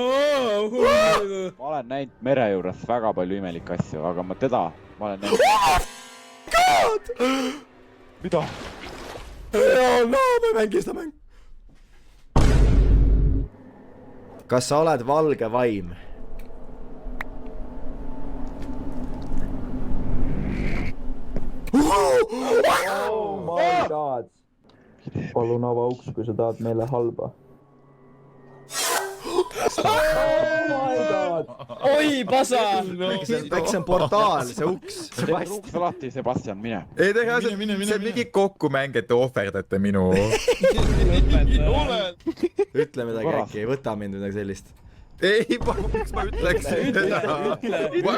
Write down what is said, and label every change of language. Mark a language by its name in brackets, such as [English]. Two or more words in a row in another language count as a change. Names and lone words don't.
[Estonian] Ma olen näinud mere juures väga palju imelikke asju, aga ma olen näinud... God! Mida? No, ma ei mängi seda mäng. Kas sa oled valge vaim? [English] Oh my god. [Estonian] Palun ava uks, kui sa tahad meile halba. [English] Oh my god. [Estonian] Oi, pasa! Äkki see on portaal, see uks. Uks alati, Sebastian, mine. Ei teha, see on mingi kokkumäng, et te ohverdate minu. Ütle midagi äkki, ei võta mind midagi sellist. Ei, miks ma ütleks seda?